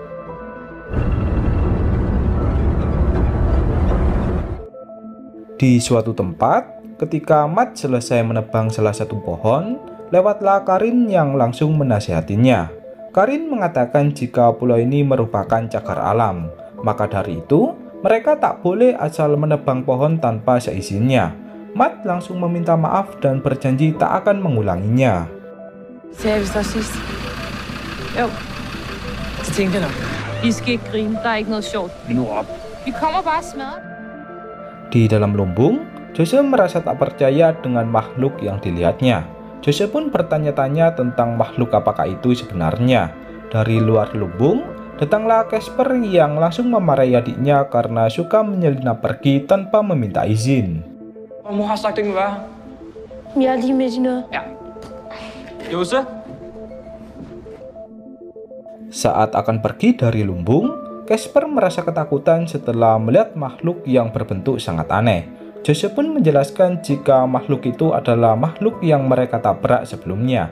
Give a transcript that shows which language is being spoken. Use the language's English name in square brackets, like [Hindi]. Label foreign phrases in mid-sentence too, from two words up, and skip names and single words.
[Indonesian] Di suatu tempat, ketika Matt selesai menebang salah satu pohon, lewatlah Karin yang langsung menasihatinya. Karin mengatakan jika pulau ini merupakan cagar alam, maka dari itu mereka tak boleh asal menebang pohon tanpa seizinnya. Matt langsung meminta maaf dan berjanji tak akan mengulanginya. [Danish] Sagde vi så sidst? Jo, det tænkte jeg nok. I skal ikke grine, der er ikke noget sjovt. Nu op. Vi kommer bare og smadrer. [Indonesian] Di dalam lumbung, Jose merasa tak percaya dengan makhluk yang dilihatnya. Jose pun bertanya-tanya tentang makhluk apakah itu sebenarnya. Dari luar lumbung, datanglah Casper yang langsung memarahi adiknya karena suka menyelinap pergi tanpa meminta izin. [Danish] Mor har sagt, det ikke må være her. Jeg er lige midt i noget. Ja. Jose? [Indonesian] Saat akan pergi dari lumbung, Casper merasa ketakutan setelah melihat makhluk yang berbentuk sangat aneh. Jose pun menjelaskan jika makhluk itu adalah makhluk yang mereka tabrak sebelumnya.